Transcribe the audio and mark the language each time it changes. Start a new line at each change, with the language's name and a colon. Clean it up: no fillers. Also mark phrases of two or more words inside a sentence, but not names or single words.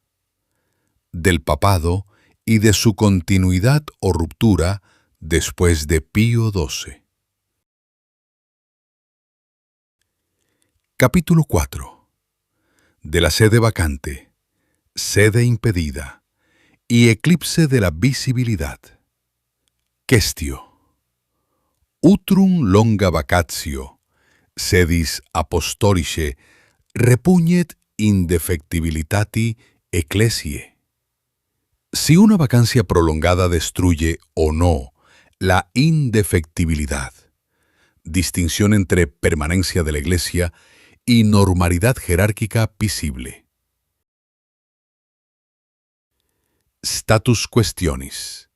Spanish: Del papado y de su continuidad o ruptura después de Pío XII. Capítulo 4. De la sede vacante, sede impedida y eclipse de la visibilidad. Questio.
Latin: Utrum longa vacatio, sedis apostolice, repugnet indefectibilitati ecclesiae.
Spanish: Si una vacancia prolongada destruye o no la indefectibilidad, distinción entre permanencia de la Iglesia y normalidad jerárquica visible.
Latin: Status questionis.